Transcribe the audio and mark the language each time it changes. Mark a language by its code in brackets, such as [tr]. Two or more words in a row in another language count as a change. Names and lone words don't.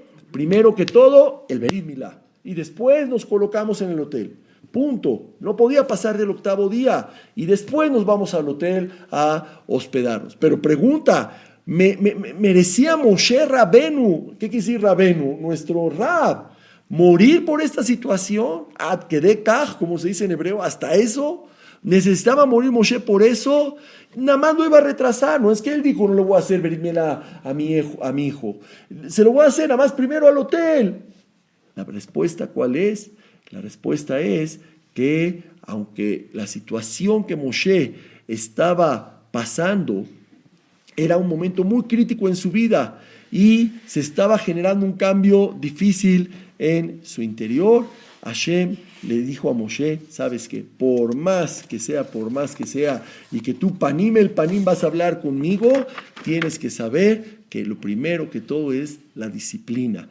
[es] Primero que todo, el [he] ברית מילה. [es] Y después nos colocamos en el hotel. Punto. No podía pasar del 8º día. Y después nos vamos al hotel a hospedarnos. Pero pregunta, ¿merecía Moshe Rabenu? ¿Qué quiere decir Rabenu? Nuestro Rab. morir por esta situación, [he] עד כדי כך, [es] como se dice en hebreo, hasta eso, necesitaba morir Moshe por eso, nada más lo iba a retrasar, no es que él dijo, no le voy a hacer [he] ברית מילה [es] a mi hijo, se lo voy a hacer nada más primero al hotel. La respuesta, ¿cuál es? La respuesta es que aunque la situación que Moshe estaba pasando era un momento muy crítico en su vida y se estaba generando un cambio difícil en su interior, Hashem le dijo a Moshe, sabes que por más que sea, y que tú [he] פנים אל פנים [es] vas a hablar conmigo, tienes que saber que lo primero que todo es la disciplina.